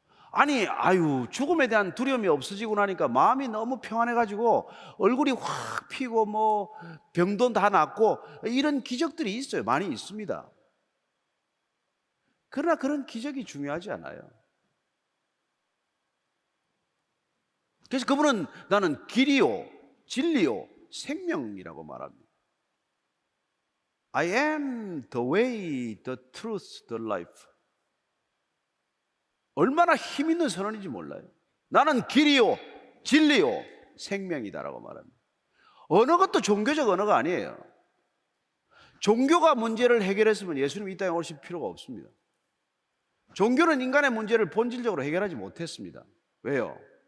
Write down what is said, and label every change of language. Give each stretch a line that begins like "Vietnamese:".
Korean: 아니, 죽음에 대한 두려움이 없어지고 나니까 마음이 너무 평안해가지고 얼굴이 확 피고 뭐 병도 다 낫고 이런 기적들이 있어요. 많이 있습니다. 그러나 그런 기적이 중요하지 않아요. 그래서 그분은 나는 길이요, 진리요, 생명이라고 말합니다.
English: I am the way, the truth, the life.
Korean: 얼마나 힘 있는 선언인지 몰라요. 나는 길이요, 진리요, 생명이다라고 말합니다. 언어가 종교적 언어가 아니에요. 종교가 문제를 해결했으면 예수님이 이 땅에 오실 필요가 없습니다. 종교는 인간의 문제를 본질적으로 해결하지 못했습니다. 왜요?